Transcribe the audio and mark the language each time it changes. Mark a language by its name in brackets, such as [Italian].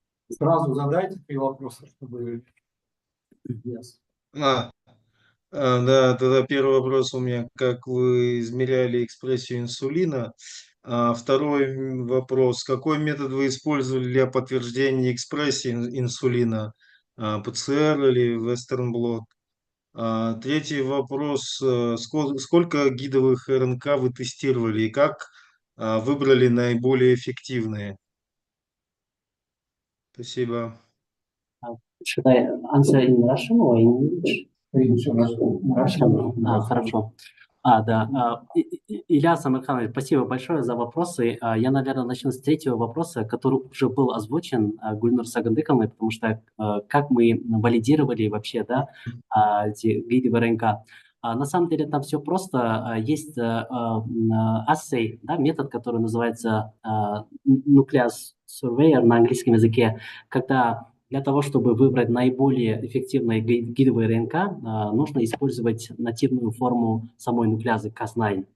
[Russian] Сразу задайте 3 вопроса, чтобы... [English] Yes. [Russian] Да, тогда первый вопрос у меня. Как вы измеряли экспрессию инсулина? Второй вопрос. Какой метод вы использовали для подтверждения экспрессии инсулина? ПЦР или Western blot? Третий вопрос. Сколько гидовых РНК вы тестировали и как выбрали наиболее эффективные? Спасибо. [English] Should I answer in Russian or in English? Russian. [Russian] Хорошо. Да. Ильяс Амирханович, спасибо большое за вопросы. Я, наверное, начну с третьего вопроса, который уже был озвучен Гульнур Сагандыковной, потому что как мы валидировали вообще, да, эти виды РНК. На самом деле там все просто. Есть assay, да, метод, который называется nucleus surveyor на английском языке, когда для того, чтобы выбрать наиболее эффективные гидовые РНК, нужно использовать нативную форму самой нуклеазы Cas9.